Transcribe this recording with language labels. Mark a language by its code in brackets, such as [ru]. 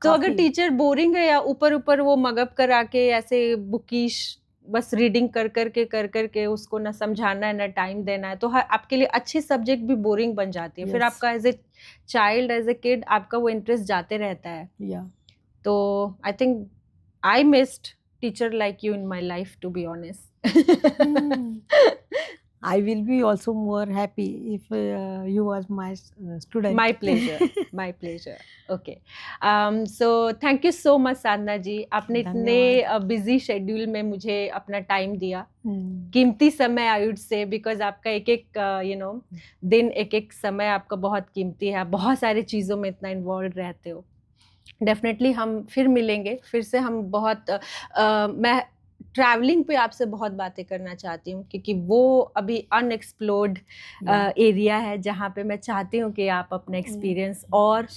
[hi] तो अगर teacher boring है या ऊपर ऊपर वो मगअप करा के ऐसे बुकिश बस रीडिंग कर करके उसको ना समझाना है ना टाइम देना है, तो आपके लिए अच्छी सब्जेक्ट भी बोरिंग बन जाती है। फिर आपका as a child, as a kid आपका वो इंटरेस्ट जाते रहता है। [en] तो I think I missed teacher like you in my life, to be honest. Hmm. I will be also more happy if you was my student. My pleasure, my pleasure. Okay. So thank you so much Sadhana ji, [hi] आपने इतने धन्यवाद। Busy schedule में मुझे अपना time दिया, हम्म, कीमती समय [en] I would say, [hi] because आपका एक एक दिन, एक एक समय आपका बहुत कीमती है, आप बहुत सारी चीज़ों में इतना इन्वॉल्व रहते हो। डेफिनेटली हम फिर मिलेंगे, फिर से हम बहुत मैं ट्रैवलिंग पे आपसे बहुत बातें करना चाहती हूँ, क्योंकि वो अभी अनएक्सप्लोर्ड एरिया है जहाँ पे मैं चाहती हूँ कि आप अपना एक्सपीरियंस और